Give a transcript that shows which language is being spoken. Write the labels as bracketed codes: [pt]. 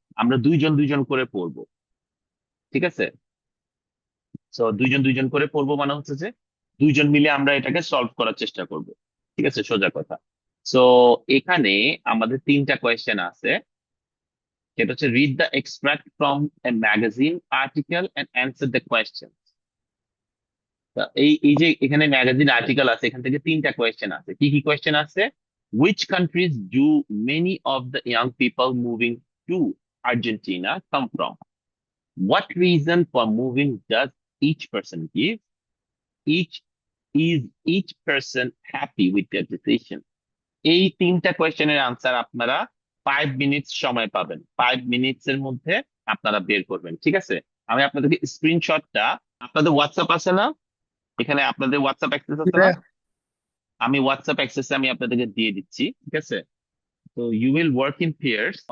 [bn] আমরা দুইজন দুইজন করে পড়বো, ঠিক আছে? সো দুইজন দুইজন করে পড়বো মানে হচ্ছে যে দুইজন মিলে আমরা এটাকে সলভ করার চেষ্টা করব। ঠিক আছে, সোজা কথা। সো এখানে আমাদের 3টা কোয়েশ্চেন আছে। সেটা হচ্ছে read the extract from a magazine article and answer the question. এই এই যে এখানে ম্যাগাজিন আর্টিকেল আছে, এখান থেকে 3টা কোয়েশ্চেন আছে। কি কি কোয়েশ্চেন আছে? [en] Which countries do many of the young people moving to Argentina come from? What reason for moving does each person give? Each is each person happy with their decision? [bn] এই 3টা কোয়েশ্চেনের answer আপনারা 5 minutes সময় পাবেন। 5 minutes এর মধ্যে আপনারা বের করবেন, ঠিক আছে? আমি আপনাদেরকে স্ক্রিনশটটা, আপনাদের হোয়াটসঅ্যাপ আছে না? এখানে আপনাদের হোয়াটসঅ্যাপ অ্যাক্সেস আছে না? [en] Yeah. [bn] আমি হোয়াটসঅ্যাপ অ্যাক্সেস আমি আপনাদেরকে দিয়ে দিচ্ছি, ঠিক আছে? তো you will work in pairs.